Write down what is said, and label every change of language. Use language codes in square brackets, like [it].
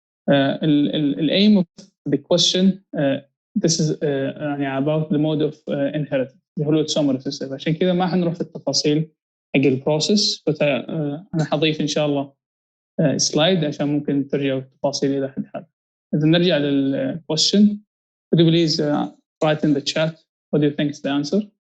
[en] the aim of the question this is [ar] يعني [en] about the mode of inheritance [ar] اللي هو [en] autosomal recessive. [ar] عشان كذا ما حنروح في التفاصيل حق البروسيس انا حضيف ان شاء الله سلايد عشان ممكن ترجعوا التفاصيل اذا حد حاب. اذا نرجع للكويشن [en] could you please write in the chat what do you think is the answer.